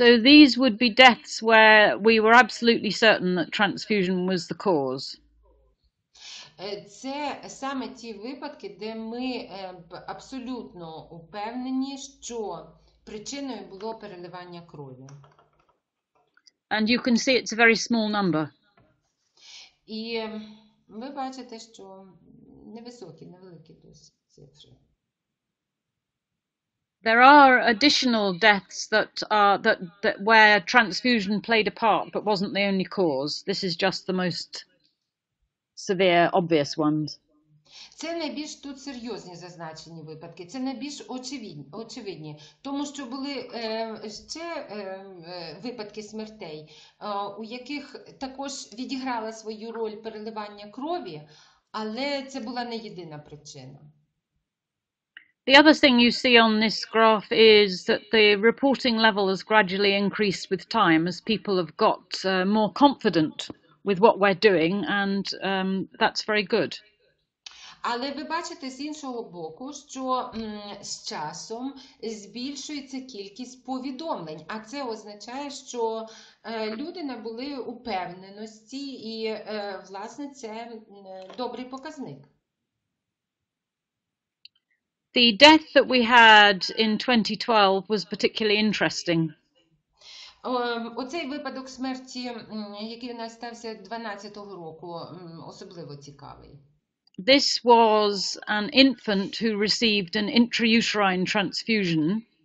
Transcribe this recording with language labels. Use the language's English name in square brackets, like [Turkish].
[English] So these would be deaths where we were absolutely certain that transfusion was the cause. [Ukrainian] Це саме ті випадки, де ми абсолютно упевнені, що причиною було переливання крові. [English] And you can see it's a very small number. [Ukrainian] І ви бачите, що невеликі досить цифри. [English] There are additional deaths that where transfusion played a part but wasn't the only cause. This is just the most severe, obvious ones. [Ukrainian] Це найбільш тут серйозні зазначені випадки, це найбільш очевидні, тому що були ще випадки смертей, у яких також відіграла свою роль переливання крові, але це була не єдина причина. [English] The other thing you see on this graph is that the reporting level has gradually increased with time as people have got more confident with what we're doing, and that's very good. [Ukrainian] Але ви бачите з іншого боку, що з часом збільшується кількість повідомлень, а це означає, що люди набули упевненості і, власне, це добрий показник. [English] The death that we had in 2012 was particularly interesting. [Ukrainian] Оцей випадок смерті, який у нас стався 2012 року, особливо цікавий. [English] This was an infant who received an intrauterine transfusion.